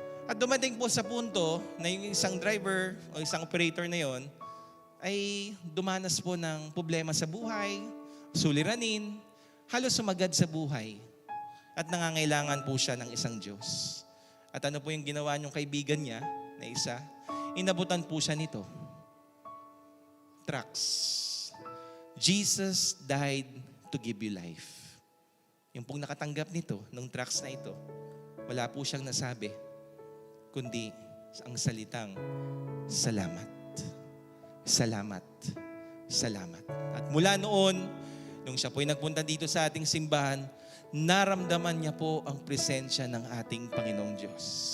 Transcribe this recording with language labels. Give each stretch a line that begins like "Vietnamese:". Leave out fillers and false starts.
Filipino: At dumating po sa punto na yung isang driver o isang operator na yon ay dumanas po ng problema sa buhay, suliranin, halos sumagad sa buhay. At nangangailangan po siya ng isang Diyos. At ano po yung ginawa niyong kaibigan niya na isa? Inabutan po siya nito. Tracts.
English: Jesus died to give you life.
Filipino: Yung pong nakatanggap nito, nung tracts na ito, wala po siyang nasabi, kundi ang salitang, "Salamat. Salamat. Salamat." At mula noon, nung siya po'y nagpunta dito sa ating simbahan, naramdaman niya po ang presensya ng ating Panginoong Diyos.